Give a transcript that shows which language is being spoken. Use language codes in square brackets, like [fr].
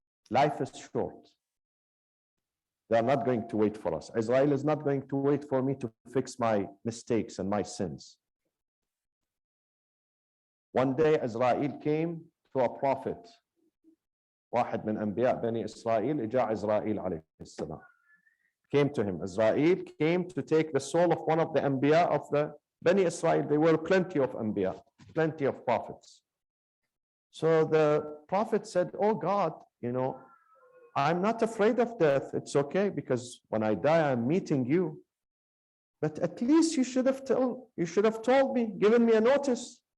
[en] Life is short. They are not going to wait for us. Israel is not going to wait for me to fix my mistakes and my sins. One day Israel came to a prophet. [ar] واحد من أنبياء بني إسرائيل جاء إسرائيل عليه السلام. [en] Came to him. Israel came to take the soul of one of the Anbiya of the Bani Israel. There were plenty of Anbiya, plenty of prophets. So the prophet said, oh God, you know, I'm not afraid of death. It's okay, because when I die, I'm meeting you. But at least you should have told me, given me a notice.